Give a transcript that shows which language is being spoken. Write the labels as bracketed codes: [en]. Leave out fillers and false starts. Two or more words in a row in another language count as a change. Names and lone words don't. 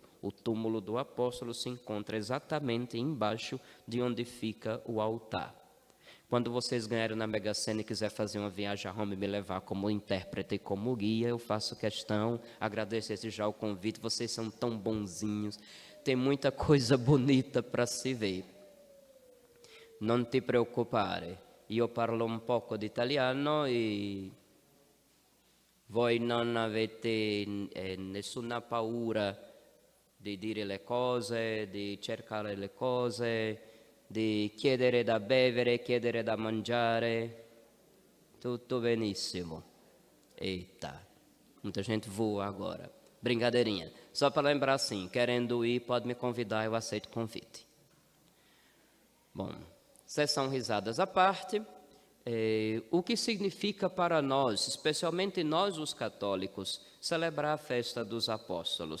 [pt] O túmulo do apóstolo se encontra exatamente embaixo de onde fica o altar. Quando vocês ganharem na Mega Sena e quiser fazer uma viagem a Roma e me levar como intérprete e como guia, eu faço questão, agradeço desde já o convite, vocês são tão bonzinhos, tem muita coisa bonita para se ver. [it] Non ti preoccupare, io parlo un poco di italiano e voi non avete nessuna paura di dire le cose, di cercare le cose, di chiedere da bere, chiedere da mangiare, tutto benissimo. [pt] Eita, muita gente voa agora. Brincadeirinha. Só para lembrar assim, querendo ir, pode me convidar, eu aceito o convite. Bom, sessão risadas à parte, o que significa para nós, especialmente nós os católicos, celebrar a festa dos apóstolos?